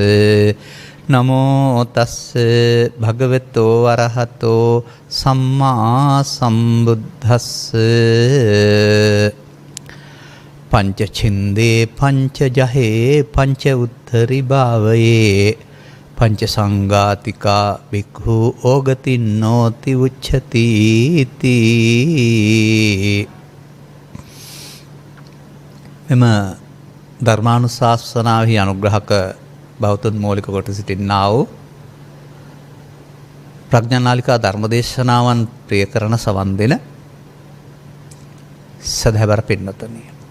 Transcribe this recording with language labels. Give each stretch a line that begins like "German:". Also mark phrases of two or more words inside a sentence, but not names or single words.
Pali: නමෝ තස්ස භගවතෝ අරහතෝ සම්මා සම්බුද්දස්ස. පංච ඡින්දේ පංච ජහේ පංච උත්තරී භාවයේ පංච සංඝාතිකා භික්ඛු ඕගතින්නෝති උච්චති තී.
Sinhala: මෙම ධර්මානුශාසනාවෙහි අනුග්‍රහක බෞද්ධ මූලික කොට සිටින්නා වූ ප්‍රඥානාලිකා ධර්මදේශනාවන් ප්‍රිය කරන සවන් දෙන සදහැවර පින්නතනිය.